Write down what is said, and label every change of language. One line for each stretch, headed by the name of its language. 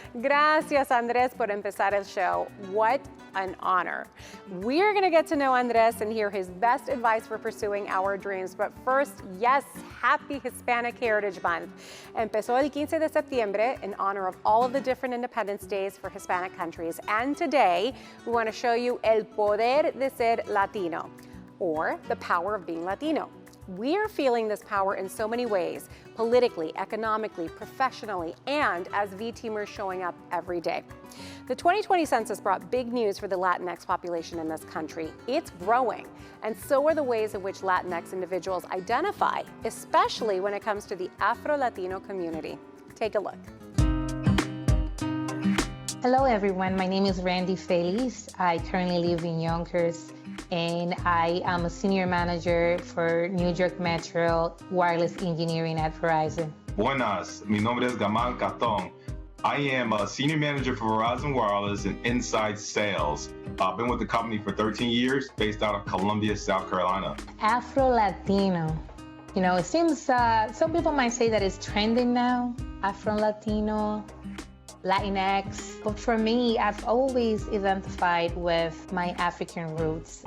Spanish: Gracias, Andrés, por empezar el show.
English: What an honor. We're going to get to know Andrés and hear his best advice for pursuing our dreams. But first, yes, happy Hispanic Heritage Month.
Spanish: Empezó el 15 de septiembre
English: in honor of all of the different Independence Days for Hispanic countries. And today, we want to show you
Spanish: el Poder de Ser Latino,
English: or the Power of Being Latino. We're feeling this power in so many ways, politically, economically, professionally, and as V-Teamers showing up every day. The 2020 census brought big news for the Latinx population in this country. It's growing, and so are the ways in which Latinx individuals identify, especially when it comes to the Afrolatino community. Take a look. Hello everyone, my name is Randhy Feliz. I currently live in Yonkers, and I am a senior manager for New York Metro wireless engineering at Verizon.
Spanish: Buenas, mi nombre es Gamal Catón.
English: I am a senior manager for Verizon Wireless and inside sales. I've been with the company for 13 years, based out of Columbia, South Carolina. Afro-Latino. You know, it seems, some people might say that it's trending now, Afro-Latino, Latinx, but for me, I've always identified with my African roots.